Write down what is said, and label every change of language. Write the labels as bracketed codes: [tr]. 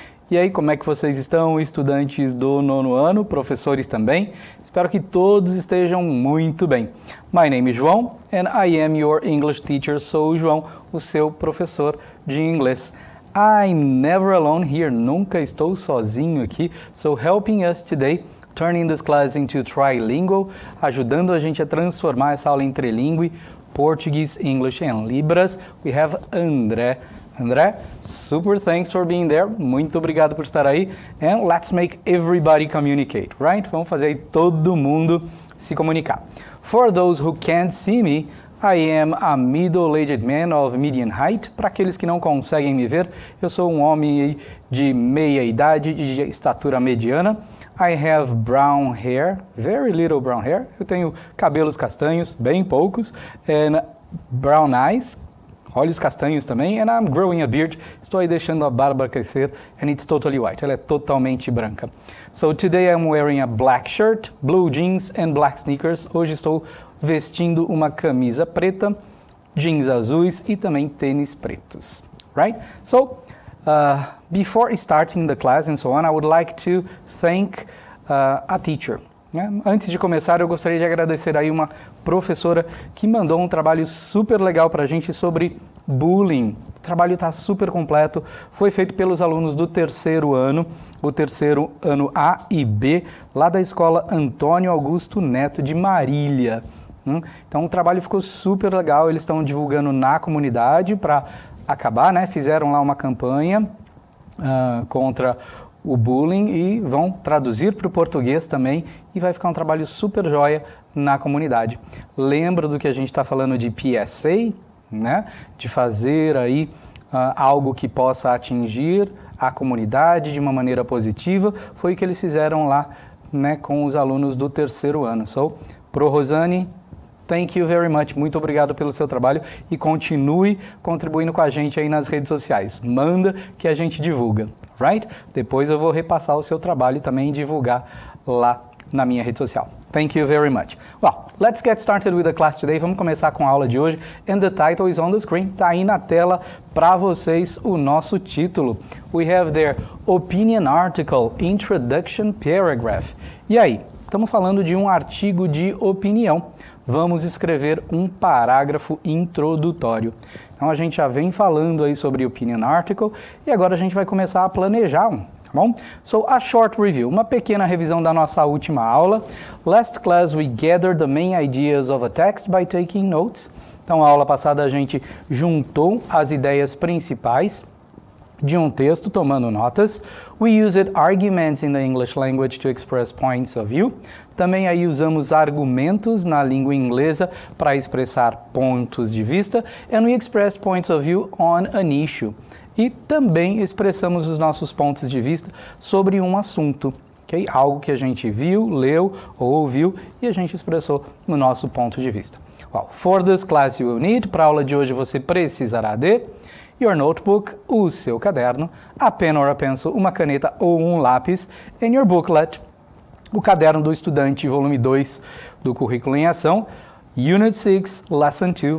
[pt] E aí, como é que vocês estão, estudantes do nono ano, professores também? Espero que todos estejam muito bem. [en] My name is João and I am your English teacher. [pt] Sou o João, o seu professor de inglês. [en] I'm never alone here, [pt] nunca estou sozinho aqui. [en] So helping us today, turning this class into trilingual, [pt] ajudando a gente a transformar essa aula em trilingüe, [en] Portuguese, English and Libras. We have André. André, super thanks for being there. [pt] Muito obrigado por estar aí. [en] And let's make everybody communicate, right? [pt] Vamos fazer aí todo mundo se comunicar. [en] For those who can't see me, I am a middle-aged man of medium height. [pt] Para aqueles que não conseguem me ver, eu sou um homem de meia idade, de estatura mediana. [en] I have brown hair, very little brown hair. [pt] Eu tenho cabelos castanhos, bem poucos. [en] And brown eyes, [pt] olhos castanhos também. [en] And I'm growing a beard. [pt] Estou aí deixando a barba crescer. [en] And it's totally white. [pt] Ela é totalmente branca. [en] So today I'm wearing a black shirt, blue jeans and black sneakers. [pt] Hoje estou vestindo uma camisa preta, jeans azuis e também tênis pretos. [en] Right? So, before starting the class and so on, I would like to thank a teacher. [pt] Antes de começar, eu gostaria de agradecer aí uma professora que mandou um trabalho super legal para a gente sobre bullying. O trabalho está super completo, foi feito pelos alunos do terceiro ano, o terceiro ano A e B, lá da escola Antônio Augusto Neto de Marília. Então o trabalho ficou super legal, eles estão divulgando na comunidade para acabar, né? Fizeram lá uma campanha contra o bullying e vão traduzir para o português também e vai ficar um trabalho super joia na comunidade. Lembra do que a gente está falando de PSA, né? De fazer aí algo que possa atingir a comunidade de uma maneira positiva, foi o que eles fizeram lá, né, com os alunos do terceiro ano. [en] So, Pro Rosane, thank you very much. [pt] Muito obrigado pelo seu trabalho e continue contribuindo com a gente aí nas redes sociais. Manda que a gente divulga, right? Depois eu vou repassar o seu trabalho e também divulgar lá na minha rede social. [en] Thank you very much. Well, let's get started with the class today. [pt] Vamos começar com a aula de hoje. [en] And the title is on the screen. [pt] Tá aí na tela para vocês o nosso título. [en] We have there Opinion Article, Introduction Paragraph. [pt] E aí? Estamos falando de um artigo de opinião. Vamos escrever um parágrafo introdutório. Então a gente já vem falando aí sobre opinion article e agora a gente vai começar a planejar um, tá bom? [en] So a short review, [pt] uma pequena revisão da nossa última aula. [en] Last class we gathered the main ideas of a text by taking notes. [pt] Então a aula passada a gente juntou as ideias principais de um texto, tomando notas. [en] We used arguments in the English language to express points of view. [pt] Também aí usamos argumentos na língua inglesa para expressar pontos de vista. [en] And we expressed points of view on an issue. [pt] E também expressamos os nossos pontos de vista sobre um assunto. Okay? Algo que a gente viu, leu ou ouviu e a gente expressou no nosso ponto de vista. [en] Well, for this class you will need, [pt] para a aula de hoje você precisará de [en] your notebook, [pt] o seu caderno, [en] a pen or a pencil, [pt] uma caneta ou um lápis, [en] and your booklet, [pt] o caderno do estudante, volume 2 do Currículo em Ação, Unit 6, Lesson 2.